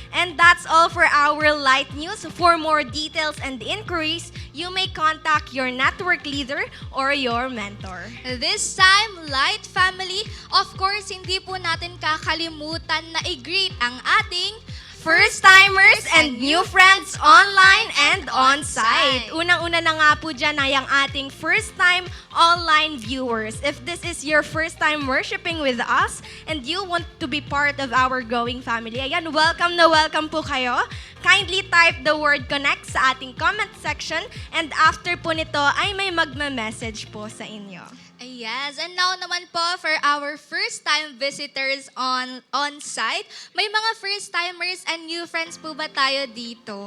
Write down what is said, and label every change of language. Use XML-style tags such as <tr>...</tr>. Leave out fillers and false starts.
<en>And that's all for our light news. For more details and inquiries, you may contact your network leader or your mentor. This time,</en> <tl>Light Family,</tl> <en>of course,</en> <tl>hindi po natin kakalimutan na i-greet ang ating</tl> <en>First-timers and new friends online and on-site.</en> <tl>Unang-una na nga po dyan ay ang ating first-time online viewers.</tl> <en>If this is your first time worshiping with us and you want to be part of our growing family,</en> <tl>ayan, welcome na welcome po kayo.</tl> <en>Kindly type the word connect</en> <tl>sa ating comment section and after po nito ay may magme-message po sa inyo.</tl> <en>Yes, and now naman po for our first-time visitors on-site,</en> <tl>may mga first-timers and new friends po ba tayo dito?</tl>